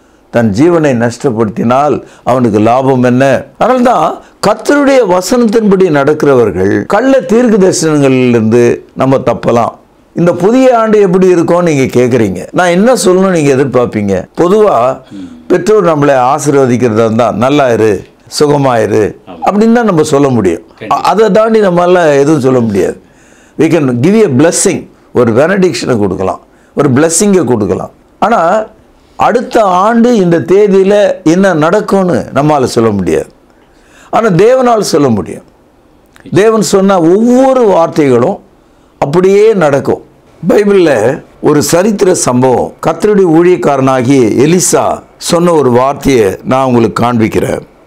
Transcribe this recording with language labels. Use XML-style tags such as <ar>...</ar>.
<ta>தன் ஜீவனை நஷ்டப்படுத்தினால் அவனுக்கு லாபம் என்ன? அதனால்தான் கர்த்தருடைய வசனத்தின்படி நடக்கிறவர்கள் கள்ள தீர்க்க தரிசனங்களிலிருந்து நம்ம தப்பலாம். இந்த புதிய ஆண்டு எப்படி இருக்கும் நீங்க கேட்குறீங்க. நான் என்ன சொல்லணும் நீங்க எதிர்பார்ப்பீங்க? பொதுவா பெற்றோர் நம்மளை ஆசீர்வதிக்கிறதா இருந்தா நல்லா இரு, சுகமாயிரு அப்படின்னு தான் நம்ம சொல்ல முடியும். அதை தாண்டி நம்மளால எதுவும் சொல்ல முடியாது.</ta> <en>we can give a blessing,</en> <ta>ஒரு benediction கொடுக்கலாம், ஒரு blessing கொடுக்கலாம். ஆனால் அடுத்த ஆண்டு இந்த தேதியில் என்ன நடக்கும்னு நம்மளால் சொல்ல முடியாது. ஆனால் தேவனால் சொல்ல முடியும். தேவன் சொன்ன ஒவ்வொரு வார்த்தைகளும் அப்படியே நடக்கும். பைபிளில் ஒரு சரித்திர சம்பவம், கர்த்தருடைய ஊழியக்காரனாகிய எலிசா சொன்ன ஒரு வார்த்தையை நான் உங்களுக்கு காண்பிக்கிறேன்.</ta>